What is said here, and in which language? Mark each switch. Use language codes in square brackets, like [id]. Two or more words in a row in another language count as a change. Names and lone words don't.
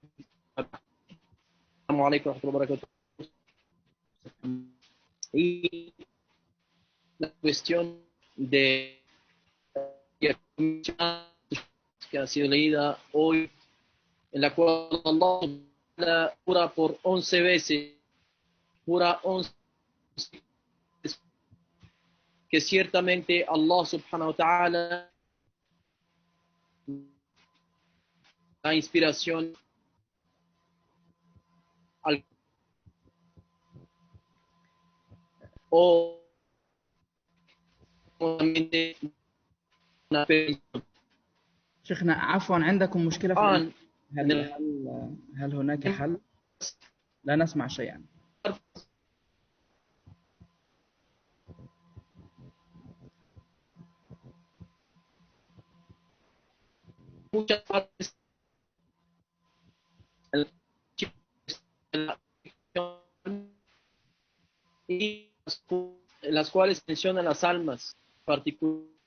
[ar] السلام عليكم ورحمة الله وبركاته. [es] Y la cuestión de que ha sido leída hoy, en la cual Allah jura por 11 veces, jura 11 veces, que ciertamente Allah [ar] سبحانه وتعالى [es] la inspiración al o [ar] شيخنا عفوا، عندكم مشكلة في هل هناك حل؟ لا نسمع شيئا. [es] muchas partes y las cuales mencionan las almas particulares.